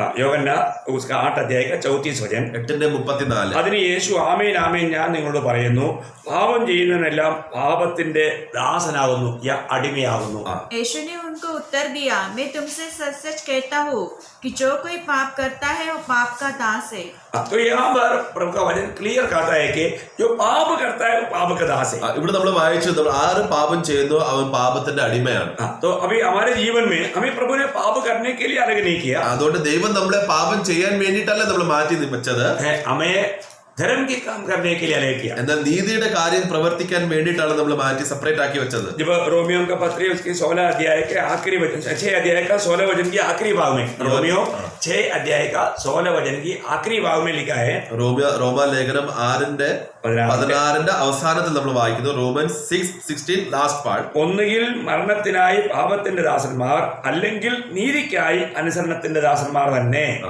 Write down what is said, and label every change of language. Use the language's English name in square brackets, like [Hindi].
[Malayalam] യോഹന്നാ [Hindi] उसका 8 अध्याय का 34 वचन 8:34 [Malayalam] അതിന് യേശു ആമേൻ ആമേൻ ഞാൻ നിങ്ങളോട് പറയുന്നു പാപം ചെയ്യുന്നവനെല്ലാം പാപത്തിന്റെ ദാസനാകുന്നു അടിമയാകുന്നു. [Hindi] यीशु ने उनको उनको उत्तर दिया, मैं तुमसे सच सच कहता हूँ कि जो कोई पाप करता है वो पाप का दास है। तो यहाँ पर प्रभु का वचन क्लियर कहता है कि जो पाप करता है वो पाप का दास है। [Malayalam] ഇവിടെ നമ്മൾ വായിച്ചു, നമ്മൾ ആര് പാപം ചെയ്യുന്നു അവൻ പാപത്തിന്റെ അടിമയാണ്. [Hindi] तो अभी हमारे जीवन में हमें प्रभु ने पाप करने के लिए अलग नहीं किया, [Malayalam] അതുകൊണ്ട് ദൈവം നമ്മളെ പാപം ചെയ്യാൻ വേണ്ടിയിട്ടല്ല നമ്മൾ മാറ്റി വെച്ചത്, [Hindi] हमें धर्म के काम करने के लिए अलग किया। [Malayalam] എന്നാൽ നീതിയുടെ കാര്യം പ്രവർത്തിക്കാൻ വേണ്ടിയിട്ടാണ് നമ്മൾ മാറ്റി സെപ്പറേറ്റ് ആക്കി വെച്ചത്. [Hindi] जब रोमियो का पत्र उसके 16 अध्याय के आखिरी वचन 6 अध्याय का 16 वचन की आखिरी भाग में, रोमियो 6 अध्याय का 16 वचन की आखिरी भाग में लिखा है, [Malayalam] റോമാലേഖനം 6:16 അവസാനത്തിൽ നമ്മൾ വായിക്കുന്നു, [English] Romans 6:16 last part. [Malayalam] ഒന്നുകിൽ മരണത്തിനായി പാപത്തിന്റെ ദാസന്മാർ, അല്ലെങ്കിൽ നീതിക്കായി അനുസരണത്തിന്റെ ദാസന്മാർ തന്നെ.